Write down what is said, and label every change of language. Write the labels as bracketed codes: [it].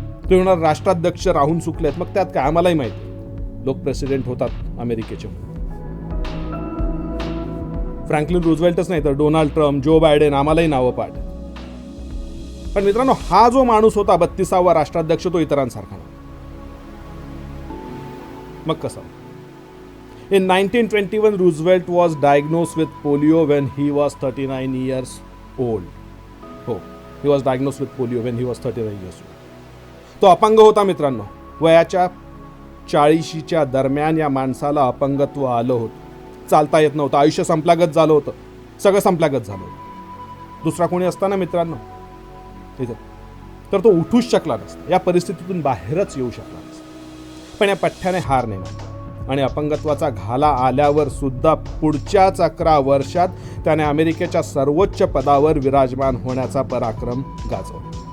[mr] तुम्ही राष्ट्राध्यक्ष राहून चुकलेत, मग त्यात काय? आम्हालाही माहिती, लोक प्रेसिडेंट होतात अमेरिकेचे. फ्रँकलिन रूझवेल्टच नाही तर डोनाल्ड ट्रम्प, जो बायडेन, आम्हालाही नावं पाठ. पण मित्रांनो, हा जो माणूस होता 32वा राष्ट्राध्यक्ष, तो इतरांसारखा नव्हता. मग कसा? [en] In 1921, Roosevelt was diagnosed with polio when he was 39 years old. हो, he was diagnosed with polio when he was 39 years old. [mr] तो अपंग होता मित्रांनो. वयाच्या 40च्या दरम्यान या माणसाला अपंगत्व आलं होतं. चालता येत नव्हतं. आयुष्य संपल्यागत झालं होतं. सगळं संपल्यागत झालं होतं. दुसरा कोणी असताना मित्रांनो तिथे तर तो उठूच शकला नसता. या परिस्थितीतून बाहेरच येऊ शकला नसता. पण या पठ्ठ्याने हार नाही मानली आणि अपंगत्वाचा घाला आल्यावर सुद्धा पुढच्याच 11 वर्षात त्याने अमेरिकेच्या सर्वोच्च पदावर विराजमान होण्याचा पराक्रम गाजवला.